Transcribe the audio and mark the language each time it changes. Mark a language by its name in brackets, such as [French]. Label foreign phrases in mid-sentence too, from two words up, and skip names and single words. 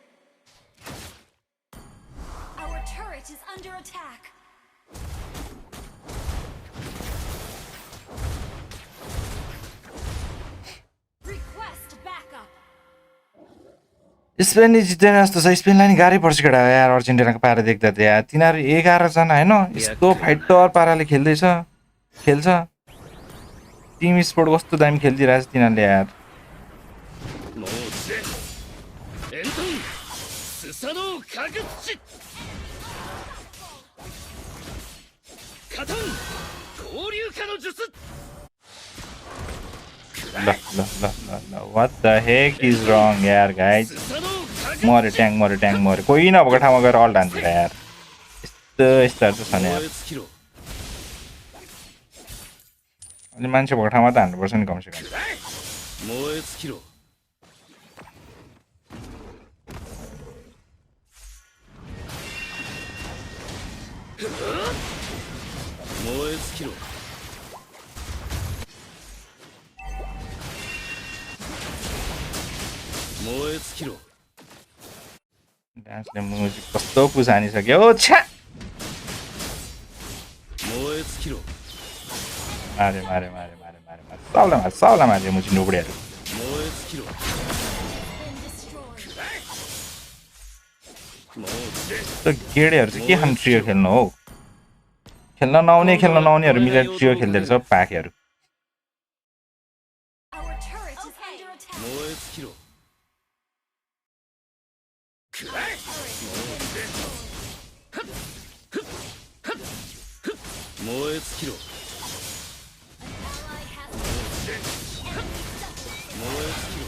[English] Our turret is under attack. Request backup. [Nepali] स्पेन जित्दैन जस्तो छ स्पेनलाई नि गाह्रै पर्छ केटा यार अर्जेन्टिनाको पारा देख्दा त यार तिनीहरू 11 जना होइन यस्तो फाइटर पाराले खेल्छ [English] team sport [Nepali] कस्तो दामी खेलिदिरहेछ तिनीहरूले यार [Japanese] もうエントンスサノーカグッチカトン交流化の術 [English] ल what the heck is wrong यार गाइज [Japanese] スサノーカグッ [Nepali] मऱ्यो कोही नभएको ठाउँमा गएर अल्ट हान्दिएर यार यस्तोहरू त छन् यार [Japanese] 燃え尽きろ [Nepali] अनि मान्छे भएको ठाउँमा त हान्नुपर्छ नि कमसेकम [Japanese] 燃え尽きろ 燃え尽きろ 燃え尽きろ [Nepali] डान्सले म्युजिक कस्तो पुस हानिसक्यो ओ छ्या [Japanese] 燃え尽きろ [Nepali] मारे सबलाई मारे मुची नुबुढीहरू [Japanese] 燃え尽きろ [English] Been destroyed. [Japanese] もう [Nepali] त्यो गेडेहरू चाहिँ के खानु ट्रियो खेल्नु हौ खेल्न नआउनेहरू मिलेर ट्रियो खेल्दै रहेछ पाकेहरू [English] Our turret is under attack. [Japanese] 燃え尽きろ 燃え尽きろ [English] Ally has [Japanese] 燃え尽きろ